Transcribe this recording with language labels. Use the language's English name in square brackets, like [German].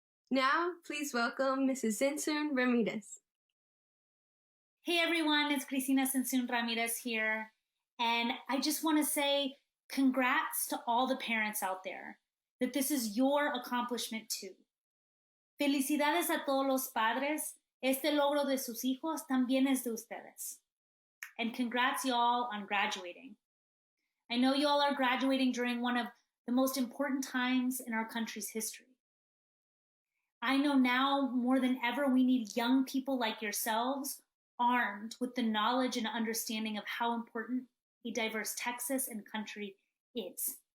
[English] Now, please welcome Mrs. Simpson Ramirez. Hey everyone, it's Cristina Simpson Ramirez here, and I just want to say congrats to all the parents out there, that this is your accomplishment too. [Spanish] Felicidades a todos los padres, este logro de sus hijos también es de ustedes. [English] And congrats y'all on graduating. I know y'all are graduating during one of the most important times in our country's history. I know now more than ever we need young people like yourselves armed with the knowledge and understanding of how important a diverse Texas and country is.